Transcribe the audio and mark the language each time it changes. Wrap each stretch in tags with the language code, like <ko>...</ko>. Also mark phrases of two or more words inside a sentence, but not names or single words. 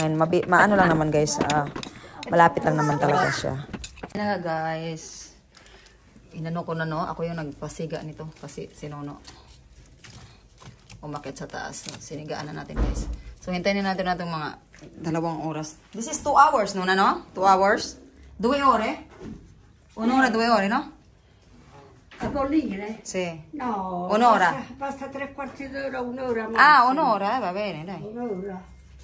<tl>And maano lang naman guys, malapit lang naman talaga siya. Na guys, inano ko na no, ako yung nagpasiga nito kasi si Nono umakit sa taas. So, sinigaan na natin guys. So hintayin natin itong mga 2 oras.</tl> <en>This is 2 hours no na no? 2 hours?</en> <it>2 ore? 1 ora, 2 ore no? A bollire? Sì. No. Un'ora? Basta 3/4 d'ora, un'ora. Ah, 1 ora, va bene dai. Un'ora.</it>